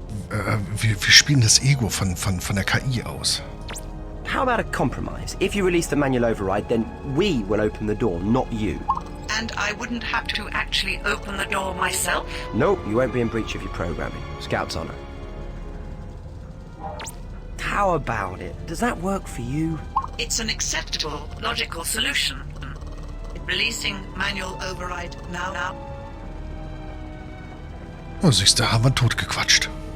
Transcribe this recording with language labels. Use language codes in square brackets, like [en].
[de] wir spielen das Ego von der KI aus. [en] How about a compromise? If you release the manual override, then we will open the door, not you. And I wouldn't have to actually open the door myself? Nope, you won't be in breach of your programming. Scout's honor. How about it? Does that work for you? It's an acceptable, logical solution. Releasing manual override now. [de] Oh, siehst du, haben wir totgequatscht.